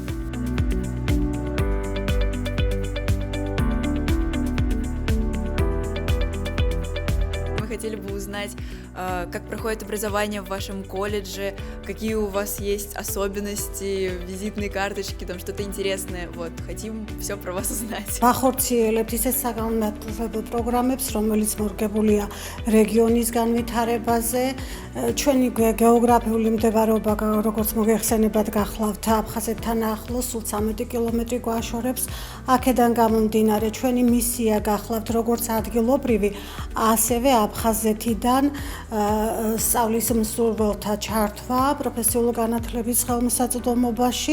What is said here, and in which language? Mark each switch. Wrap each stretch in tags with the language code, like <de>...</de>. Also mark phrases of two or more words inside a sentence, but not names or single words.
<ru>Мы хотели бы узнать, как проходит образование в вашем колледже, какие у вас есть особенности, визитные карточки, там что-то интересное. Хотим все про вас узнать.</ru> <ka>Ვახორციელებთ ისეთ საგანმანათლებლო პროგრამებს, რომელიც მორგებულია რეგიონის განვითარებაზე. ჩვენი გეოგრაფიული მდებარეობა, როგორც მოგეხსენებათ, გახლავთ აფხაზეთთან ახლოს, სულ 13 კილომეტრი გვაშორებს. აქედან გამომდინარე, ჩვენი მისია გახლავთ როგორც ადგილობრივი, ასევე აფხაზეთიდან სწავლის მსურველთა ჩართვა პროფესიული განათლების ხელმისაწვდომობაში.</ka>